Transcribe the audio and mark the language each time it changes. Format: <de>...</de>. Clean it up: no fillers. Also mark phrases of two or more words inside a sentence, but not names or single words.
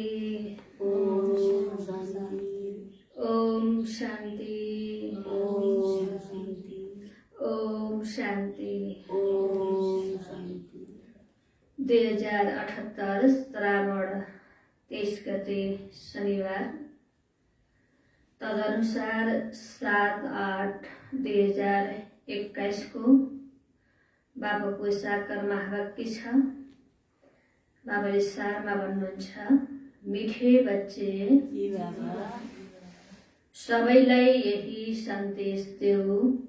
<ne>ओम शांति। ओम शांति। ओम शांति। ओम शांति। ओम शांति। 2078 श्रावण 23 गते शनिबार, तदनुसार 7/8/2021 को बाबाको साकार महावाक्य छ। बाबाले सारमा भन्नुहुन्छ,</ne> <hi>मिठे बच्चे</hi> <ne>सबैलाई यही सन्देश देऊ,</ne>